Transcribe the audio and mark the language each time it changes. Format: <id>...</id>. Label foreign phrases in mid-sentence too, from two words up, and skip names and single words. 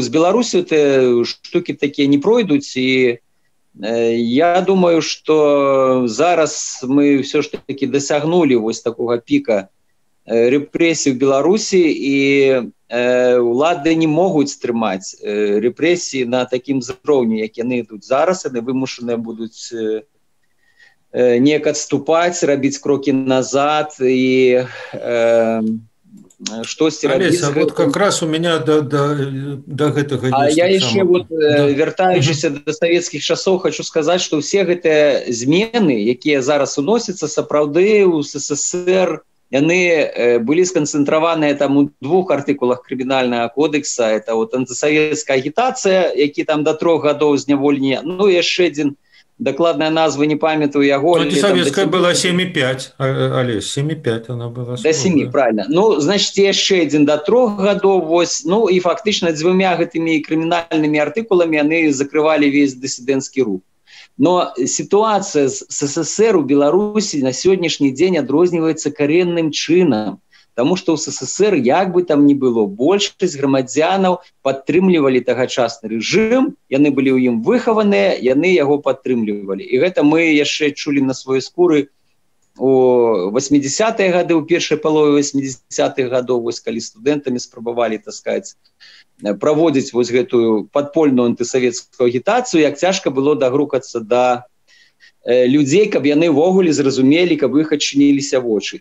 <be>З Беларусю штукі такія не пройдуць, і я думаю, што зараз мы ўсё ж таки дасягнулі вось такога піка рэпрэсій в Беларусі, і улады не могуць стрымаць рэпрэсіі на такім узроўні, як яны ідуць зараз, яны вымушаныя будуць неяк адступаць, рабіць крокі назад і штосьці рабіць.</be> <ru>Олеся, вот как раз у меня до гэтага</ru> <be>ёсць. А я яшчэ вяртаючыся да савецкіх часоў хочу сказаць, што ўсе гэтыя змены, якія зараз уносяцца, сапраўды ў СССР яны былі сканцэнтраваныя там у 2 артыкулах крымінальнага кодекса. Это антысавецкая агітацыя, які там до 3 гадоў зняволення, яшчэ адзін, дакладная назва не памятаю яго.</be> <ru>Антисоветская была 7,5, Олесь, 7,5 она была. До 7, правильно. Значит,</ru> <be>яшчэ адзін до 3 гадоў, вось, і фактычна 2 гэтымі крымінальнымі артыкуламі яны закрывалі весь дысідэнцкі рух.</be> <ru>Но ситуация с СССР у Беларуси на сегодняшний день</ru> <be>адрозніваецца каренным чынам,</be> <ru>потому что</ru> <be>у СССР, як бы там ни было, большасць грамадзянаў падтрымлівалі тагачасны рэжым, яны былі ў ім выхаваныя, яны яго падтрымлівалі. І гэта мы яшчэ чулі на свае скуры у 80-е гады, у першай палове 80-х гадоў, вось калі студэнтамі спрабавалі,</be> <ru>так сказать,</ru> <be>праводзіць вось гэтую падпольную антысавецкую агітацыю, як цяжка было дагрукацца да людзей, каб яны ўвогуле зразумелі, каб іх адчыніліся вочы.</be>